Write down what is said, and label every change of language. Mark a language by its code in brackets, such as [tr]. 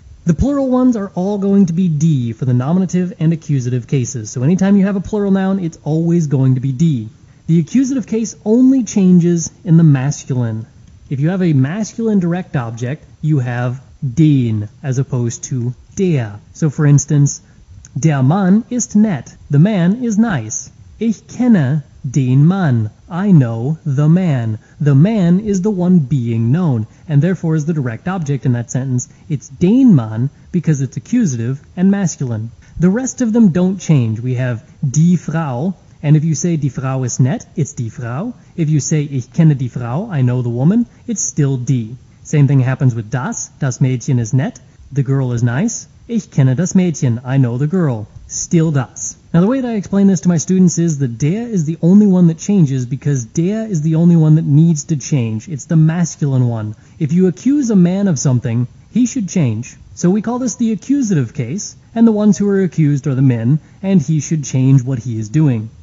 [en] The plural ones are all going to be die for the nominative and accusative cases. So anytime you have a plural noun, it's always going to be die. The accusative case only changes in the masculine. If you have a masculine direct object, you have den as opposed to der. So for instance, [de] der Mann ist nett. [en] The man is nice. [de] Ich kenne den Mann. [en] I know the man. The man is the one being known, and therefore is the direct object in that sentence. It's den Mann because it's accusative and masculine. The rest of them don't change. We have die Frau, and if you say [de] die Frau ist nett, [en] it's die Frau. If you say [de] ich kenne die Frau, [en] I know the woman, it's still die. Same thing happens with [de] das Mädchen ist nett, [en] the girl is nice. [de] Ich kenne das Mädchen, [en] I know the girl, still das. Now the way that I explain this to my students is that der is the only one that changes because der is the only one that needs to change. It's the masculine one. If you accuse a man of something, he should change. So we call this the accusative case, and the ones who are accused are the men, and he should change what he is doing.